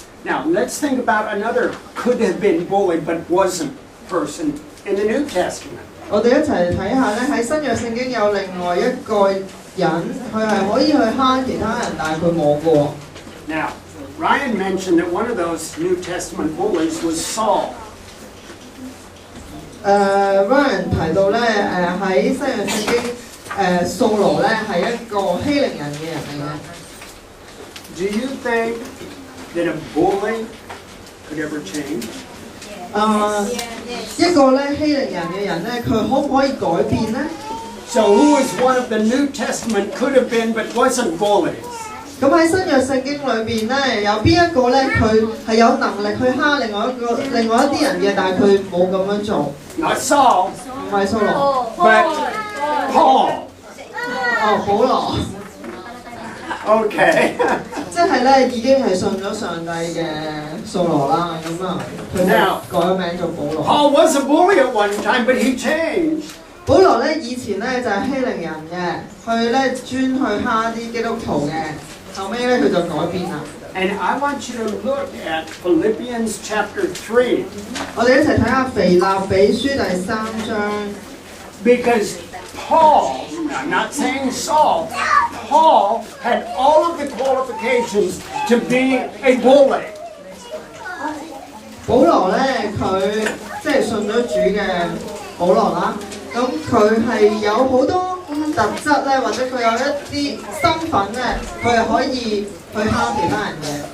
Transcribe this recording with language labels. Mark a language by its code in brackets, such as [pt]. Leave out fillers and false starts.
[en] Now, let's think about another could have been bullied but wasn't person in the New Testament. [yue] 我哋一齊睇下咧，喺新約聖經有另外一個人，佢係可以去蝦其他人，但係佢冇過。 [en] Now, Ryan mentioned that one of those New Testament bullies was Saul. [yue] Ryan 提到咧，喺新約聖經，掃羅咧係一個欺凌人嘅人嚟嘅。 [en] Do you think that a bully could ever change? [yue] 一個咧欺凌人嘅人咧，佢可唔可以改變咧？ [en] So who was one of the New Testament could have been but wasn't bullies? [yue] 咁喺新約聖經裏邊咧，有邊一個咧佢係有能力去蝦另外一啲人嘅，但係佢冇咁樣做。 [en] Not Saul, [yue] 唔係掃羅， [en] but Paul. [yue] 保羅。 [en] Okay. [yue] 即係咧已經係信咗上帝嘅掃羅啦，咁啊，佢就改咗名做保羅。 [en] Paul was a bully at one time, but he changed. [yue] 保羅咧以前咧就係欺凌人嘅，佢咧專去蝦啲基督徒嘅，後尾咧佢就改變啦。 [en] And I want you to look at Philippians chapter 3. [yue] 我哋一齊睇下腓立比書第3章。 [en] Because Paul, I'm not saying Saul, Paul had all of the qualifications to be a bully. [yue] 保羅咧佢即係信咗主嘅保羅啦，咁佢係有好多特質咧，或者佢有一啲身份咧，佢係可以去蝦其他人嘅。